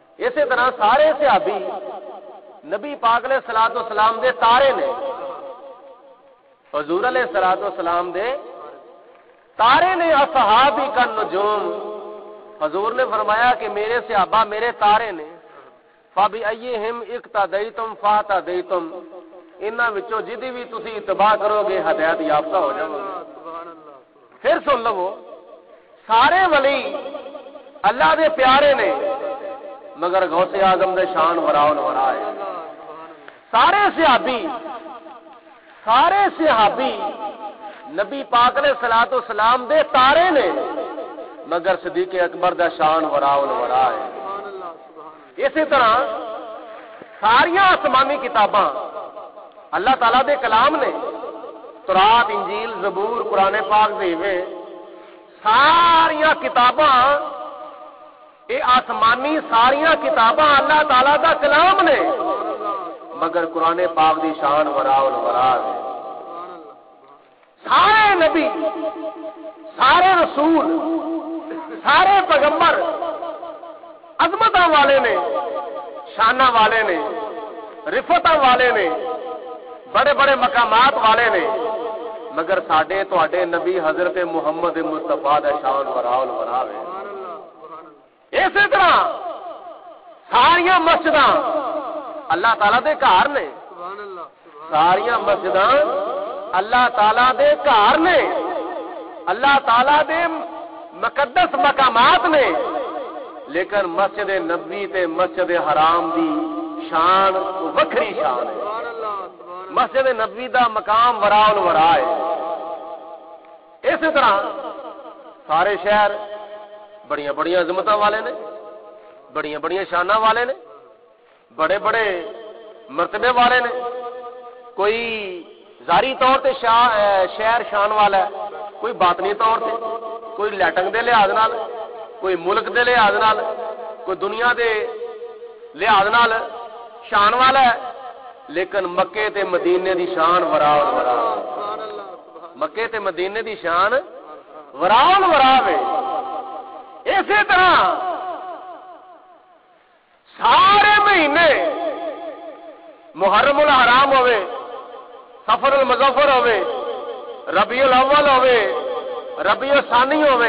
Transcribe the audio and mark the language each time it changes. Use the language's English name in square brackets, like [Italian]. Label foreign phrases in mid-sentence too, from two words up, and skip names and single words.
[Punjabi] اسی طرح سارے صحابی نبی پاک [Arabic] علیہ الصلوۃ والسلام [Punjabi] دے تارے نے، حضور [Arabic] علیہ الصلوۃ والسلام [Punjabi] دے تارے نے، [Arabic] اصحابی کا نجوم، [Punjabi] حضور نے فرمایا کہ میرے صحابہ میرے تارے نے، [Arabic] فَبِأَيِّهِمْ اقْتَدَيْتُمْ فَاهْتَدَيْتُمْ، [Punjabi] انہاں وچوں جدی بھی تسی اتباع کرو گے ہدایت یافتہ ہو جاؤ گے۔ پھر سن لو، سارے ولی اللہ دے پیارے نے مگر غوث اعظم دے شان [Arabic] وراء الورا [Punjabi] ہے۔ سارے صحابی نبی پاک [Arabic] علیہ الصلوۃ والسلام [Punjabi] دے تارے نے مگر صدیق اکبر دا شان [Arabic] وراء الورا [Punjabi] ہے۔ اسی طرح ساریاں آسمانی کتاباں اللہ تعالیٰ دے کلام نے، تورات، انجیل، زبور، قرآن پاک دیوے، ساریاں کتاباں اے آسمانی ساریاں کتاباں اللہ تعالیٰ دا کلام نے مگر قرآن پاک دی شان [Arabic] وراء الورا [Punjabi] ہے۔ سارے نبی، سارے رسول، سارے پیغمبر عظمتاں والے نے، شانہ والے نے، رفتاں والے نے، بڑے بڑے مقامات والے نے مگر ساڈے تواڈے نبی حضرت محمد مصطفیٰ دا شان [Arabic] وراء الورا [Punjabi] ہے۔ اسی طرح ساریاں مسجداں اللہ تعالیٰ دے گھر نے، ساریاں مسجداں اللہ تعالیٰ دے گھر نے، اللہ تعالیٰ دے مقدس مقامات نے، لیکن مسجد نبوی تے مسجد حرام دی شان وکھری شان ہے۔ مسجد نبوی دا مقام [Arabic] وراء الورا [Punjabi] ہے۔ اسی طرح سارے شہر بڑیاں بڑیاں عظمتاں والے نے، بڑیاں بڑیاں شاناں والے نے، بڑے بڑے مرتبے والے نے، کوئی ظاہری طور تے شہر شان والا ہے، کوئی باطنی طور تے، کوئی لیٹنگ دے لحاظ نال، کوئی ملک دے لحاظ نال، کوئی دنیا دے لحاظ نال شان والا ہے، لیکن مکے تے مدینے دی شان [Arabic] وراء الورا، [Punjabi] مکے تے مدینے دی شان [Arabic] وراء الورا [Punjabi] ہے۔ اسی طرح سارے مہینے محرم الحرام ہوئے، سفر المظفر ہوئے، ربیع الاول ہوئے، ربیع الثانی ہوئے،